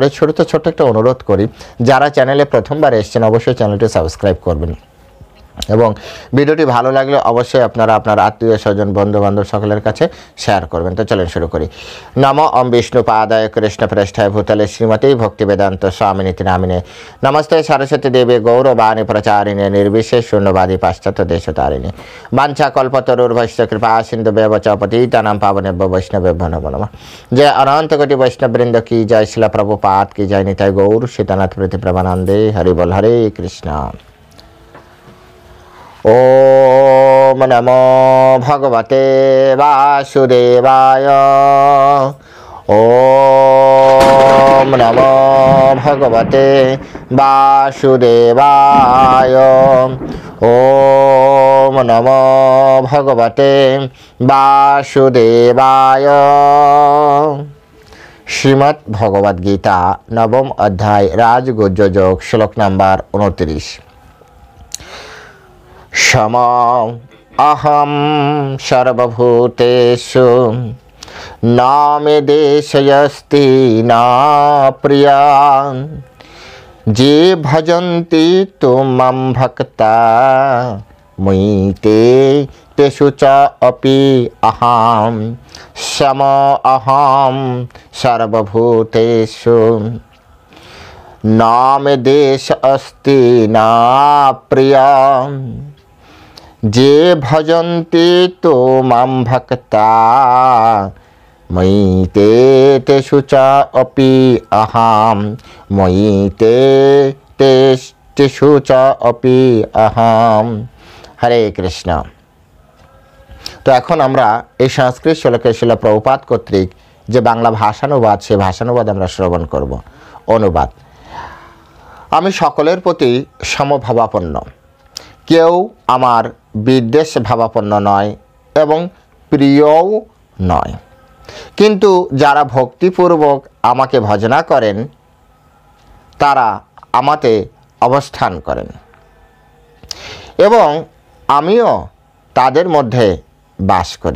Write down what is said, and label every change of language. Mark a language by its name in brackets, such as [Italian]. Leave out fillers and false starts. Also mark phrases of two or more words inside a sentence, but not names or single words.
[Bangla] শুরুতে ছোট্ট একটা অনুরোধ করি, যারা চ্যানেলে প্রথমবার এসেছেন অবশ্যই চ্যানেলটি সাবস্ক্রাইব করবেন এবং ভিডিওটি ভালো লাগলে অবশ্যই আপনারা আপনার আত্মীয় স্বজন বন্ধু বান্ধব সকলের কাছে শেয়ার করবেন। তো চলেন শুরু করি। [Sanskrit] নমো ওম বিষ্ণু পাদায় কৃষ্ণ প্রেষ্ঠায় ভূতলে শ্রীমতী ভক্তি বেদান্ত স্বামিনীতি নামিনে নমস্তে সরস্বতী দেবী গৌরবাণী প্রচারিণে নির্বিশেষ শূন্যবাদী পাশ্চাত্য দেশতারিণী বাঞ্ছা কল্পতরুর্ভৈশ্য কৃপা সিন্ধু ব্যবচ পতিতানাং পাবনেভ্যো বৈষ্ণবেভ্যো নমো নমঃ। [Bangla] জয় অনন্ত কোটি বৈষ্ণববৃন্দ কি জয়, শিলা প্রভুপাদ কি জয়, নিতাই গৌর সীতানাথ প্রীতি প্রমানন্দে। হরি বল। [Sanskrit] হরে কৃষ্ণ। ওম নমো ভগবতে বাসুদেবায়। ওম নমো ভগবতে বাসুদেবায়। ওম নমো ভগবতে বাসুদেবায়। [Bangla] শ্রীমদ্ ভগবদ গীতা নবম অধ্যায় রাজগুহ্য যোগ, শ্লোক নাম্বার 29। [Sanskrit] সম অহম সর্বভূতেষু না মে দেশয়স্তি না প্রিয়া যে ভজন্তি তু মাম ভক্তা ময়ি তেষু চ অপি অহম সম অহম সর্বভূতেষু না মে দেশ অস্তি না প্রিয়া যে ভজন্তি তো মাম ভক্তা ময়ি তেষু চ অপি অহম ময়ি তেষু চ অপি অহম। [Bangla] হরে কৃষ্ণ। তো এখন আমরা এই সংস্কৃত শ্লোকের শিলা প্রভুপাদ কর্তৃক যে বাংলা ভাষানুবাদ, সে ভাষানুবাদ আমরা শ্রবণ করব। অনুবাদ: আমি সকলের প্রতি সমভাবাপন্ন, কেউ আমার বিদ্বেষ ভাবাপন্ন নয় এবং প্রিয়ও নয়, কিন্তু যারা ভক্তিপূর্বক আমাকে ভজনা করেন তারা আমাতে অবস্থান করেন এবং আমিও তাদের মধ্যে বাস করি।